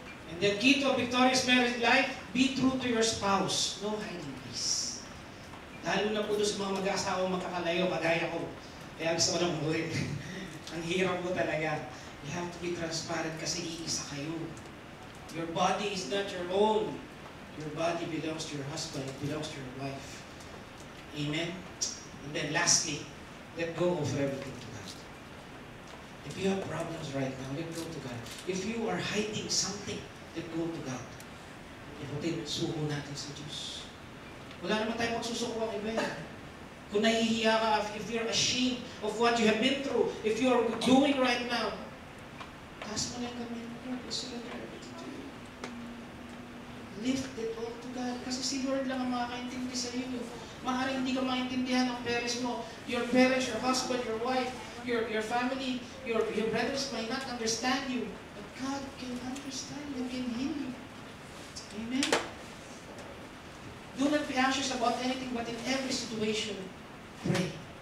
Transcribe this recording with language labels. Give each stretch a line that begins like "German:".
English: And the key to a victorious married life, be true to your spouse. No hiding place.
Filipino: Lalo na po doon sa mga mag-aasawang magkakalayo, kagaya ko. Kaya gusto ko nang umuwi. Ang hirap po talaga.
English: You have to be transparent
Filipino: kasi iisa kayo.
English: Your body is not your own. Your body belongs to your husband. It belongs to your wife. Amen? And then lastly, let go of everything to God. If you have problems right now, let go to God. If you are hiding something, let go to God.
Filipino: Ipatid, suko natin sa Diyos. Wala naman tayong magsusuko ang iba. Kung nahihiya ka,
English: if you're ashamed of what you have been through, if you're doing right now,
Filipino: taas mo lang kami,
English: Lord, surrender everything to you. Lift it all to God.
Filipino: Kasi si Lord lang ang makakaintindi sa iyo. Maaaring hindi ka maintindihan ng parents mo.
English: Your parents, your husband, your wife, your family, your brothers might not understand you. But God can understand you, can heal you. Amen? Do not be anxious about anything, but in every situation, pray.